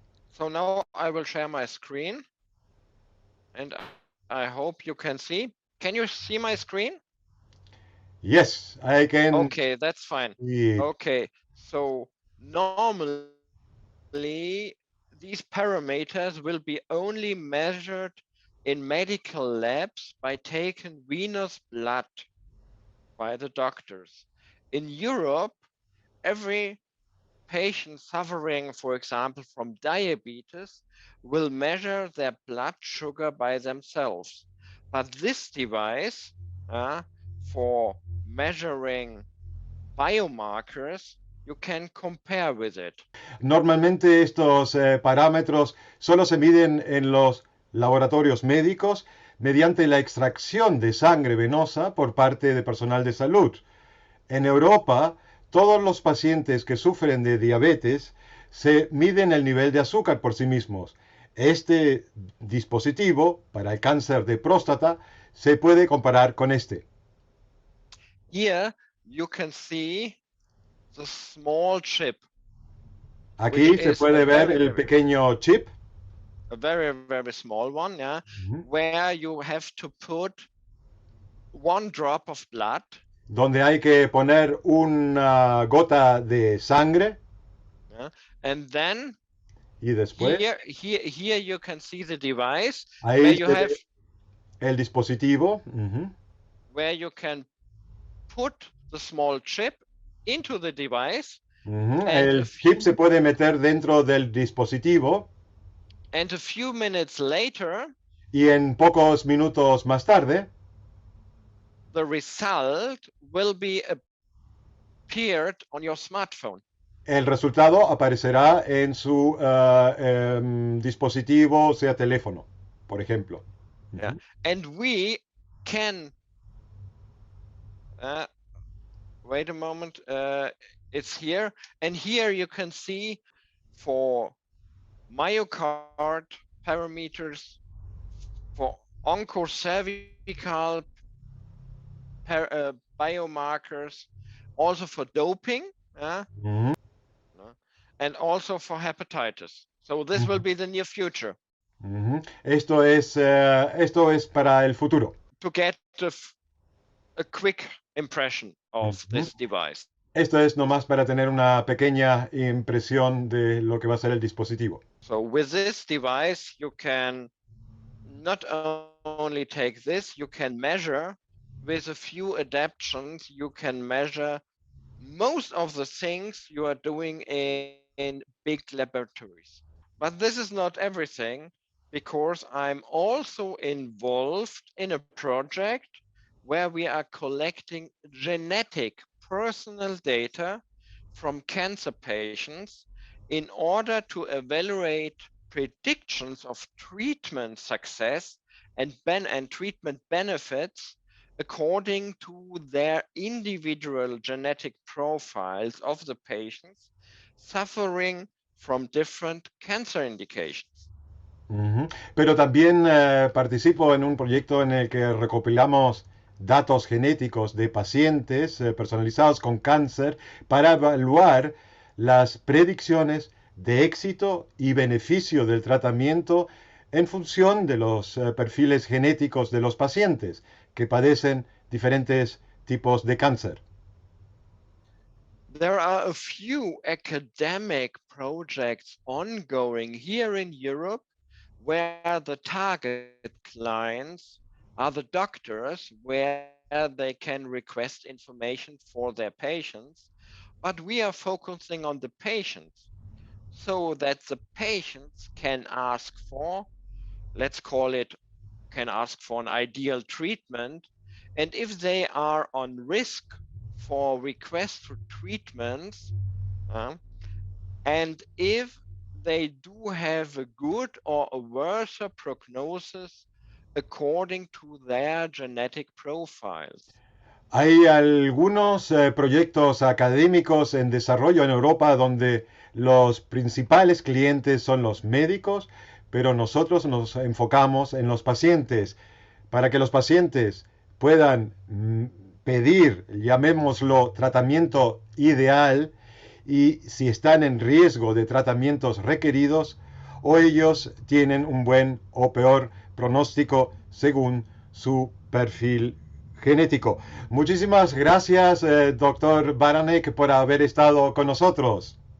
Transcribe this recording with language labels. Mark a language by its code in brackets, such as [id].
[en] So now I will share my screen and I hope you can see. Can you see my screen? Yes, I can. Okay, that's fine. See. Okay, so normally these parameters will be only measured in medical labs by taking venous blood by the doctors. In Europe, every patient suffering, for example, from diabetes will measure their blood sugar by themselves. But this device for measuring biomarkers, you can compare with it. [es] Normalmente estos parámetros solo se miden en los laboratorios médicos mediante la extracción de sangre venosa por parte de personal de salud. En Europa, todos los pacientes que sufren de diabetes se miden el nivel de azúcar por sí mismos. Este dispositivo para el cáncer de próstata se puede comparar con este. [en] Here you can see the small chip. [es] Aquí se puede ver el pequeño chip. [en] A very, very small one, where you have to put one drop of blood. [es] Donde hay que poner una gota de sangre. [en] And then [es] y después [en] here you can see the device [es] ahí [en] where you have [es] el dispositivo [en] where you can put the small chip into the device. [es] El chip se puede meter dentro del dispositivo. [en] And a few minutes later, [es] y en pocos minutos más tarde, [en] the result will be appeared on your smartphone. [es] el resultado aparecerá en su dispositivo, sea teléfono, por ejemplo. [en] Yeah. And we can, wait a moment, it's here. And here you can see for myocard parameters, for oncocervical biomarkers, also for doping, Ujú. and also for hepatitis. So this will be the near future [es] Ujú. Esto es para el futuro. [en] to get a quick impression of Ujú. this device. [es] Esto es nomás para tener una pequeña impresión de lo que va a ser el dispositivo. [en] So with this device, you can not only take this, you can measure with a few adaptations, you can measure most of the things you are doing in big laboratories. But this is not everything, because I'm also involved in a project where we are collecting genetic personal data from cancer patients in order to evaluate predictions of treatment success and treatment benefits according to their individual genetic profiles of the patients suffering from different cancer indications. Ujú. [es] Pero también participo en un proyecto en el que recopilamos datos genéticos de pacientes personalizados con cáncer para evaluar las predicciones de éxito y beneficio del tratamiento en función de los perfiles genéticos de los pacientes que padecen diferentes tipos de cáncer. [en] There are a few academic projects ongoing here in Europe where the target clients are the doctors, where they can request information for their patients. But we are focusing on the patients so that the patients can ask for, let's call it, can ask for an ideal treatment. And if they are on risk for requests for treatments, and if they do have a good or a worse prognosis according to their genetic profiles. [es] Hay algunos proyectos académicos en desarrollo en Europa donde los principales clientes son los médicos, pero nosotros nos enfocamos en los pacientes para que los pacientes puedan pedir, llamémoslo, tratamiento ideal y si están en riesgo de tratamientos requeridos o ellos tienen un buen o peor pronóstico según su perfil genético. Muchísimas gracias, doctor Baranek, por haber estado con nosotros.